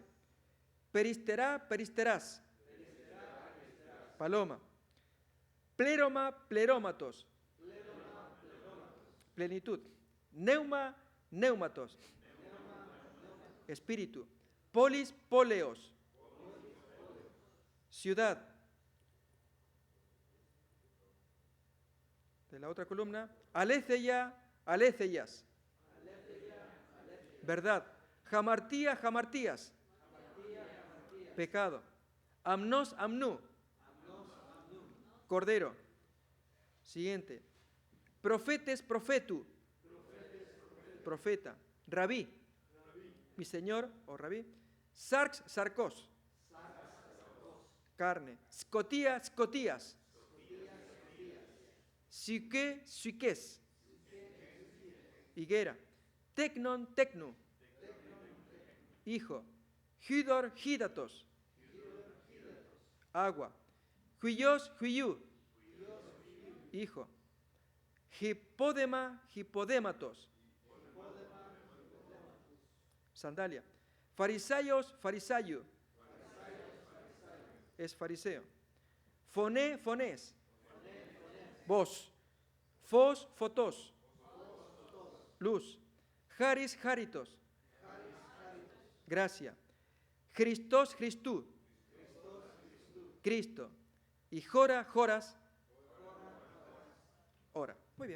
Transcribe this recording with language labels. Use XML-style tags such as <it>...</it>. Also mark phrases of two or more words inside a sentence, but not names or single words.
<el>περιστερά, περιστεράς, paloma. πλήρωμα, πληρώματος, plenitud. πνεῦμα, πνεύματος, espíritu. πόλις, πόλεως,</el> <es>ciudad. De la otra columna,</es> <el>ἀλήθεια, ἀληθείας,</el> <es>verdad.</es> <el>ἁμαρτία, ἁμαρτίας, pecado. ἀμνός, ἀμνοῦ,</el> <es>cordero. Siguiente.</es> <el>προφήτης, προφήτου, profeta.</el> <es>Rabí, mi señor o rabí.</es> <el>σάρξ, σαρκός,</el> <es>carne.</es> <el>σκοτία, σκοτίας. ψυχή, ψυχῆς, higuera. τέκνον, τέκνου, hijo. ὕδωρ, ὕδατος, agua. υἱός, υἱοῦ, hijo. ὑπόδημα, ὑποδήματος, sandalia. Φαρισαῖος, Φαρισαίου,</el> <es>es fariseo.</es> <el>φωνή, φωνῆς,</el> <es>voz.</es> <el>φῶς, φωτός, luz. χάρις, χάριτος, gracia. Χριστός, Χριστοῦ, Cristo.</el> <es>Y</es> <el>ὥρα, ὥρας,</el> <es>ora. Muy bien.</es>